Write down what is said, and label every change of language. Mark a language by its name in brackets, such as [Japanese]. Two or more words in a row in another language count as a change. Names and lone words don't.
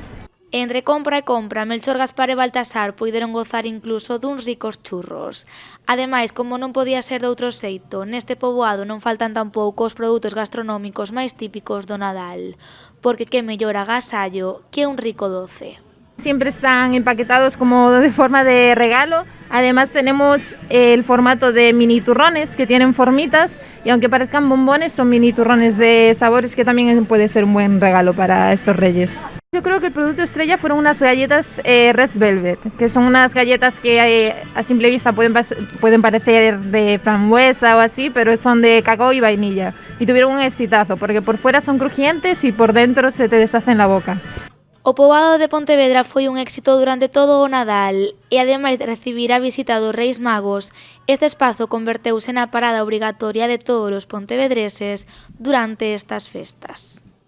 [Galician] Entre compra e compra, Melchor, Gaspar e Baltasar puideron gozar incluso duns ricos churros. Ademais, como non podía ser de outro xeito, neste poboado non faltan tampouco os produtos gastronómicos máis típicos do Nadal, porque que mellor agasallo que un rico doce. [Spanish] Siempre están empaquetados como de forma de regalo. Además tenemos el formato de mini turrones que tienen formitas y aunque parezcan bombones son mini turrones de sabores que también puede ser un buen regalo para estos reyes. Yo creo que el producto estrella fueron unas galletas Red Velvet, que son unas galletas que a simple vista pueden parecer de frambuesa o así, pero son de cacao y vainilla. Y tuvieron un exitazo porque por fuera son crujientes y por dentro se te deshacen la boca. [Galician] O poboado de Pontevedra foi un éxito durante todo o Nadal e, ademais de recibir a visita dos Reis Magos, este espazo converteuse na parada obrigatoria de todos os pontevedreses durante estas festas.